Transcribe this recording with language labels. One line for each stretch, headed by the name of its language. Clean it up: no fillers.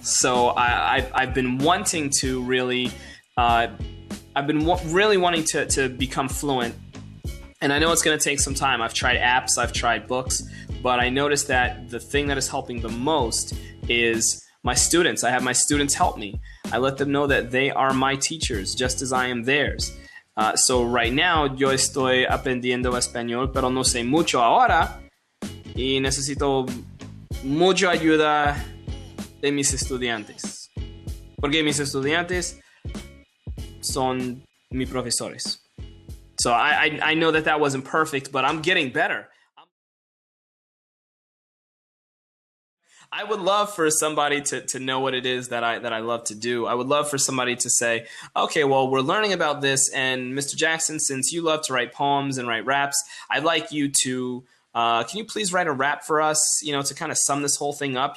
English: So I've been wanting to really, wanting to become fluent. And I know it's going to take some time. I've tried apps, I've tried books, but I noticed that the thing that is helping the most is my students. I have my students help me. I let them know that they are my teachers, just as I am theirs. So right now,
Spanish: yo estoy aprendiendo español, pero no sé mucho ahora, y necesito mucha ayuda de mis estudiantes, porque mis estudiantes son mis profesores.
English: So I know that wasn't perfect, but I'm getting better. I would love for somebody to know what it is that I love to do. I would love for somebody to say, okay, well, we're learning about this, and Mr. Jackson, since you love to write poems and write raps, I'd like you to, can you please write a rap for us, to kind of sum this whole thing up?